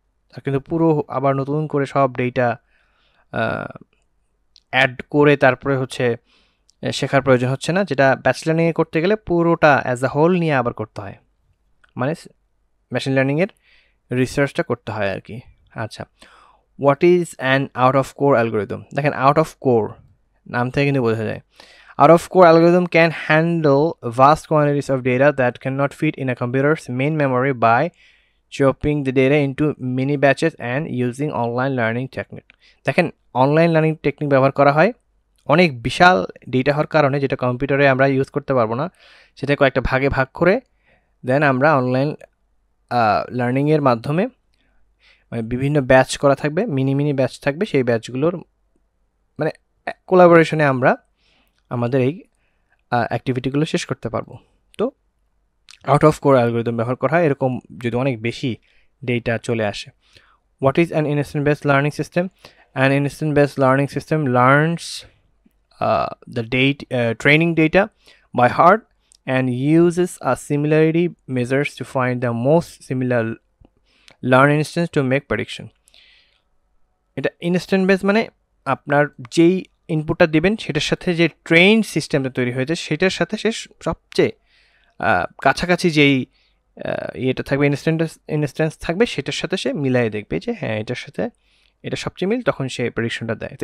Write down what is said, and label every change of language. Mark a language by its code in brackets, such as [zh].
[bn] তার কিন্তু পুরো আবার নতুন করে সব ডেটা অ্যাড করে তারপরে হচ্ছে শেখার প্রয়োজন হচ্ছে না, যেটা ব্যাচ লার্নিংয়ে করতে গেলে পুরোটা [en] as a whole [bn] নিয়ে আবার করতে হয়, মানে মেশিন লার্নিংয়ের রিসার্চটা করতে হয় আর কি। [en] আচ্ছা, what is an out of core algorithm? [bn] দেখেন আউট অফ কোর নাম থেকে কিন্তু বোঝা যায়, [en] out of core algorithm can handle vast quantities of data that cannot fit in a computer's main memory by chopping the data into mini batches and using online learning technique. [bn] দেখেন online learning technique ব্যবহার করা হয় অনেক বিশাল data হওয়ার কারণে, যেটা কম্পিউটারে আমরা ইউজ করতে পারবো না, সেটা কয়েকটা ভাগে ভাগ করে দেন আমরা অনলাইন লার্নিংয়ের মাধ্যমে মানে বিভিন্ন ব্যাচ করা থাকবে, মিনি ব্যাচ থাকবে, সেই ব্যাচগুলোর মানে কোলাবোরেশনে আমরা আমাদের এই অ্যাক্টিভিটিগুলো শেষ করতে পারবো। তো আউট অফ কোর অ্যালগরিদম ব্যবহার করা হয় এরকম যদি অনেক বেশি ডেটা চলে আসে। [en] What is an instant based learning system? An instant based learning system learns the training data by heart and uses a similarity measures to find the most similar learn instance to make prediction. [bn] এটা instant base মানে আপনার যেই ইনপুটটা দেবেন সেটার সাথে যে train সিস্টেমটা তৈরি হয়েছে সেটার সাথে সে সবচেয়ে কাছাকাছি যেই ইয়েটা থাকবে, ইনস্ট্যান্স থাকবে, সেটার সাথে সে মিলাই দেখবে যে হ্যাঁ এটার সাথে এটা সবচেয়ে মিল, তখন সে প্রেডিকশনটা দেয়।